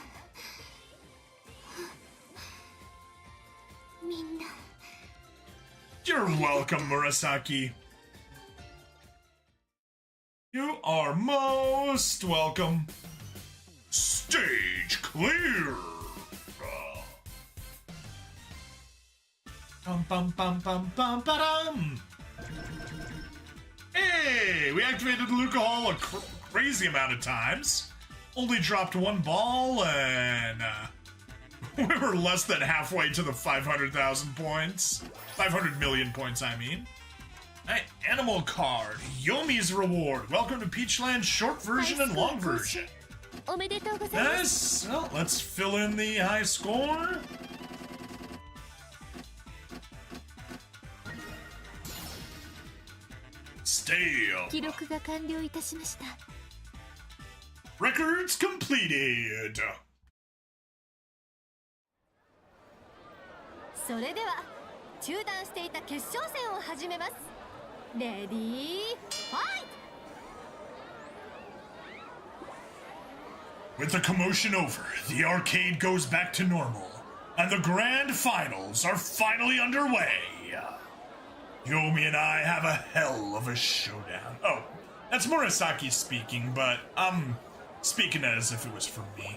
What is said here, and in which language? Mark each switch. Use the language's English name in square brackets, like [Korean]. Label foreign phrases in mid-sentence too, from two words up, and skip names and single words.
[English] You're welcome, Murasaki. You are most welcome. Stage clear! Bum bum bum bum bum ba-dum! Hey, we activated Luca Hall a crazy amount of times. Only dropped 1 ball, and we were less than halfway to the 500,000 points. 500 million points, I mean. Alright, animal card. Yomi's reward. Welcome to Peachland short version and long version. Yes, well, let's fill in the high score. Stay up. Records completed. [Japanese] それでは中断していた決勝戦を始めます。 [English] Ready fight. With the commotion over, the arcade goes back to normal, and the grand finals are finally underway. Yomi and I have a hell of a showdown. Oh, that's Murasaki speaking, but I'm speaking as if it was for me.